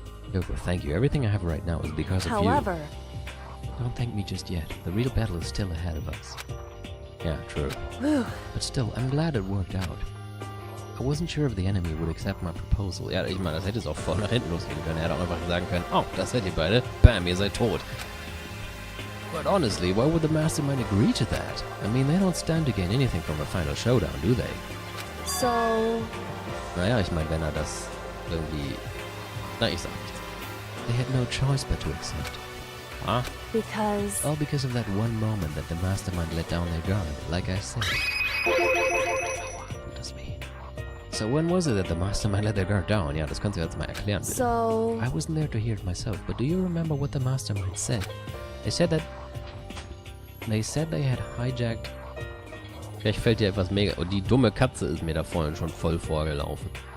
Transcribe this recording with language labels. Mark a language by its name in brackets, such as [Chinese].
[English] Kyoko, thank you. Everything I have right now is because of you. Don't thank me just yet. The real battle is still ahead of us. Yeah, true. But still, I'm glad it worked out. I wasn't sure if the enemy would accept my proposal. [German] Ja, ich meine, das hätte es auch voll nach hinten losgehen können. Er hätte auch einfach sagen können, oh, das seid ihr beide. Bam, ihr seid tot. [English] But honestly, why would the mastermind agree to that? I mean, they don't stand to gain anything from a final showdown, do they? So... [German] Naja, ich meine, wenn er das irgendwie... Na, ich sag nichts. [English] They had no choice but to accept. Huh? Because... All because of that one moment that the mastermind let down their guard, like I said. What does mean? So when was it that the mastermind let their guard down? [German] Ja, das kannst du jetzt mal erklären, bitte. So... [English] I wasn't there to hear it myself, but do you remember what the mastermind said? They said they had hijacked... [German] Vielleicht fällt dir etwas mega... Oh, die dumme Katze ist mir da vorhin schon voll vorgelaufen.